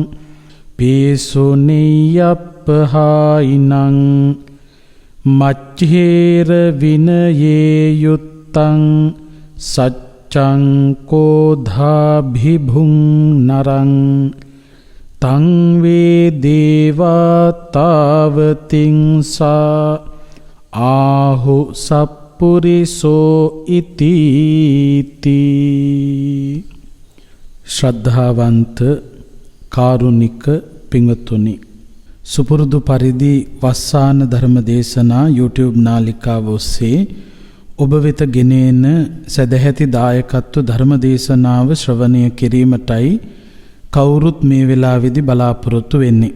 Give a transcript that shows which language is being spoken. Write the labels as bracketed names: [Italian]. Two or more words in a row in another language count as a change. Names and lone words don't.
[Pali] පේසුනියප්පහායිනං මච්ඡේර විනයේ යුත්තං සච්ඡං කෝධාභිභුං නරං තං වේ දේවතාවතිංසා ආහු සප්පුරිසෝ ඉතිති. [Sinhala] ශ්‍රද්ධාවන්ත කාරුණික පින්වත්තුනි, සුපුරුදු පරිදි වස්සාන ධර්ම දේශනා YouTube නාලිකාව ඔස්සේ ඔබ වෙත ගෙනෙන සදැහැති දායකත්ව ධර්ම දේශනාව ශ්‍රවණය කිරීමටයි කවුරුත් මේ වෙලාවේදී බලාපොරොත්තු වෙන්නේ.